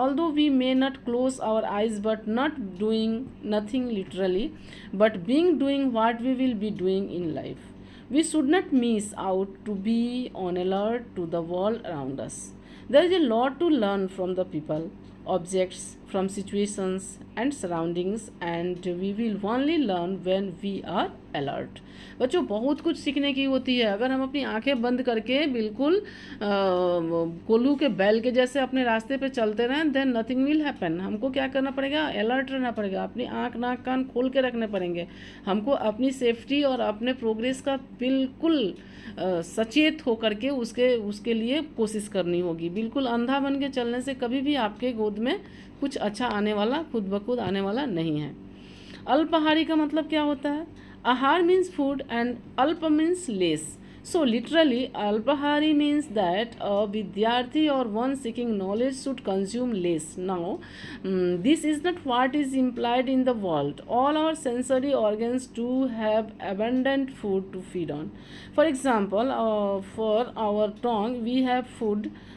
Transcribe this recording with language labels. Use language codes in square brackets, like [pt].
[en] Although we may not close our eyes, but not doing nothing literally, but doing what we will be doing in life. We should not miss out to be on alert to the world around us. There is a lot to learn from the people, objects, from situations and surroundings, and we will only learn when we are alert. [hi] बच्चों, बहुत कुछ सीखने की होती है। अगर हम अपनी आंखें बंद करके बिल्कुल कोल्हू के बैल के जैसे अपने रास्ते पे चलते रहें, [en] Then nothing will happen. [hi] हमको क्या करना पड़ेगा, अलर्ट रहना पड़ेगा, अपनी आंख नाक कान खोल के रखने पड़ेंगे। हमको अपनी सेफ्टी और अपने प्रोग्रेस का बिल्कुल सचेत होकर के उसके लिए कोशिश करनी होगी। बिल्कुल अंधा बन के चलने से कभी भी आपके गोद में कुछ अच्छा आने वाला, खुद ब खुद आने वाला नहीं है। अल्पाहारी का मतलब क्या होता है? आहार [en] Means food and अल्प means less. So literally, Alpahari means that a Vidyarthi or one seeking knowledge should consume less. Now, this is not what is implied in the world. All our sensory organs do have abundant food to feed on. For example, for our tongue, we have food.